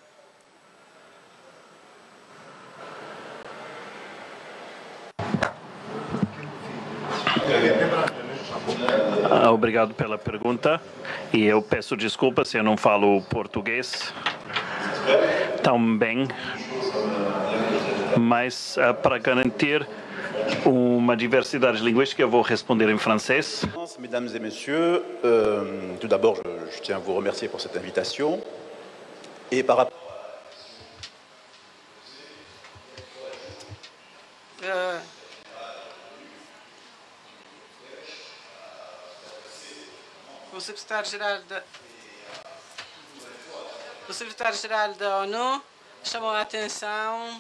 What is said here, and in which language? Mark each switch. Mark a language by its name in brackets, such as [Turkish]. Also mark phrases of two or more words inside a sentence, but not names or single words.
[Portuguese] Obrigado pela pergunta e eu peço desculpas se eu não falo português tão bem, mas para garantir uma diversidade linguística. Eu vou responder em francês. [French] Mesdames et messieurs, tout d'abord, je tiens à vous remercier pour cette invitation. Et par rapport... [Portuguese] O secretário-geral da ONU chamou a atenção